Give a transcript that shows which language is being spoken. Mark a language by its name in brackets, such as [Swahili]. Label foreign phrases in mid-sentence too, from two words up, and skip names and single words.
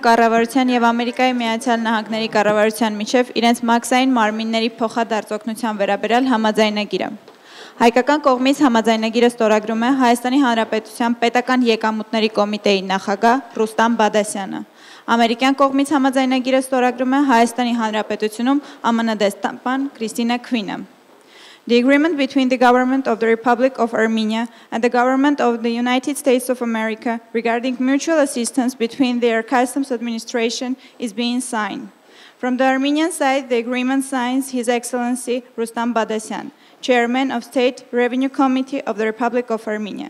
[Armenian] կառավարության եւ Ամերիկայի Միացյալ Նահանգների կառավարության միջև իրենց մաքսային մարմինների փոխադարձօգնության վերաբերյալ համաձայնագիրը։ Հայկական կողմից համաձայնագիրը ստորագրում է Հայաստանի Հանրապետության պետական եկամուտների կոմիտեի նախագահ Ռուստամ Բադասյանը։ Ամերիկյան կողմից համաձայնագիրը ստորագրում է Հայաստանի Հանրապետությունում ԱՄՆ դեսպան Քրիստինա Քվինը։ [English] The agreement between the government of the Republic of Armenia and the government of the United States of America regarding mutual assistance between their customs administration is being signed. From the Armenian side, the agreement signs His Excellency Rustam Badasyan, Chairman of State Revenue Committee of the Republic of Armenia.